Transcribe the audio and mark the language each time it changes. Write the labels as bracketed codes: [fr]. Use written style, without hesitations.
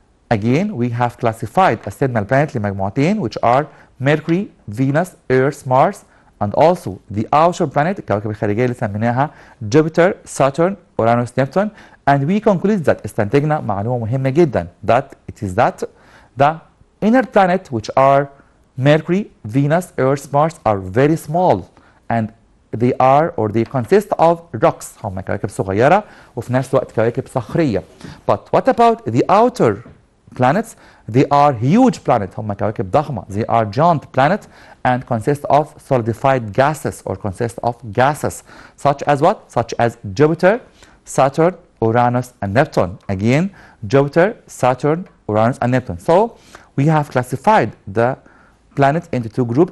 [en] Again, we have classified [ar] قسمنا البلانت لمجموعتين [en] which are Mercury, Venus, Earth, Mars, and also the outer planet [ar] الكواكب الخارجية اللي سميناها [en] Jupiter, Saturn, Uranus, Neptune, and we conclude that [ar] استنتجنا معلومة مهمة جدا [en] that it is that the inner planet which are Mercury, Venus, Earth, Mars are very small and they are or they consist of rocks. [ar] هم كواكب صغيرة وفي نفس الوقت كواكب صخرية. [en] But what about the outer planets? They are huge planets. [ar] هم كواكب ضخمة. [en] They are giant planets and consist of solidified gases or consist of gases such as what? Such as Jupiter, Saturn, Uranus, and Neptune. Again, Jupiter, Saturn, Uranus, and Neptune. So we have classified the planets into 2 groups.